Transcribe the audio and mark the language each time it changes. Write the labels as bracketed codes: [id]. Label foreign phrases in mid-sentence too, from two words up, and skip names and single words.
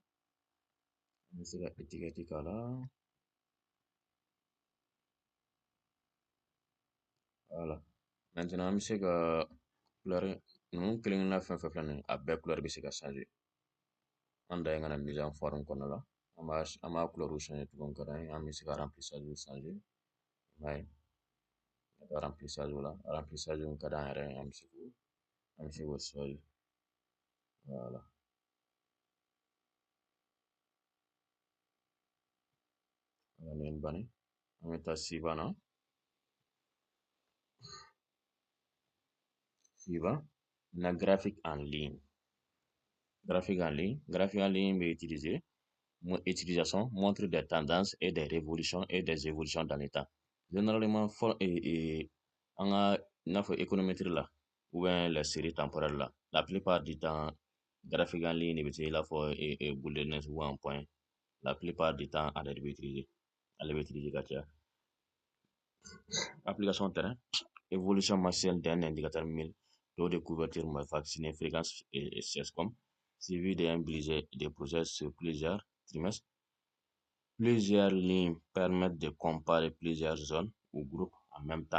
[bm] An bɛ se ka étiquette k'a la. Voilà. Maintenant an bɛ se ka couleur ninnu kelen-kelenna fɛn fɛn filɛ nin ye a bɛɛ couleur bɛ se ka changer. An da ye ka na [fr] mise en forme [bm] kɔnɔna la. An b'a couleur changer cogo min ka d'an ye. An bɛ se ka remplissage changer. I m'a ye. Ka taa remplissage la. Remplissage min ka d'an yɛrɛ ye an bɛ se k'o choisir. Voilà. Nin ye nin bannen. An bɛ taa suivant na. Suivant. [fr] Na graphique en ligne. Graphique en ligne. Graphique en ligne bɛ utiliser. Utilisation montre des tendances et des révolutions et des évolutions dans le temps. Généralement, [bm] an ka i n'a fɔ [fr] économétrie la ou bien les séries temporelles la, la plupart du temps, graphique en ligne [bm] de bɛ i n'a fɔ [fr] boule de neige ou un point. La plupart du temps, [bm] ale de bɛ utiliser. Ale bɛ utiliser ka caya. [fr] Application terrain. Évolution mensuelle d'un indicateur mille. Taux de couverture vaccinée, fréquence et CESCOM. Suivi d'un budget de projets sur plusieurs trimestres. Plusieurs lignes permettent de comparer plusieurs zones ou groupes en même temps.